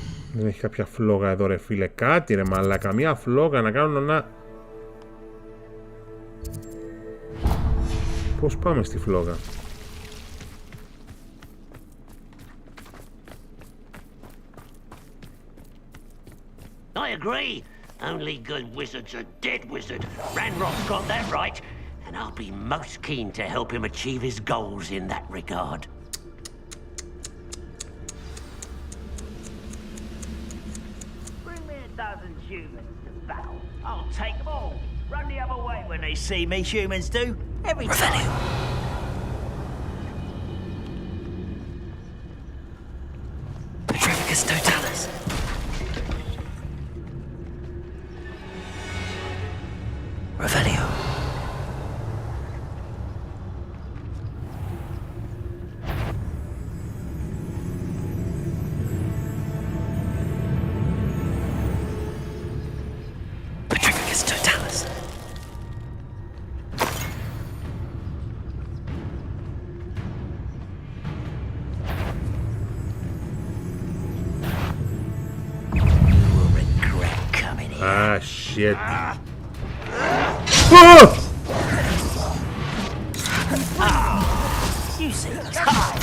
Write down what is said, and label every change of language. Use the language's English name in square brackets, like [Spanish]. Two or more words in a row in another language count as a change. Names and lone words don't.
[Greek] Δεν έχει κάποια φλόγα εδώ ρε φίλε. Κάτι ρε μαλάκα. Μια φλόγα να κάνω ένα... Πώς πάμε στη φλόγα? [English] I agree. Only good wizards are dead wizard. Ranrock's got that right, and I'll be most keen to help him achieve his goals in that regard. Bring me 1,000 humans to battle. I'll take them all. Run the other way when they see me, humans do. Every time. Petrificus totalis. Revelio. Petrificus totalis. Ah, shit. You seem tired.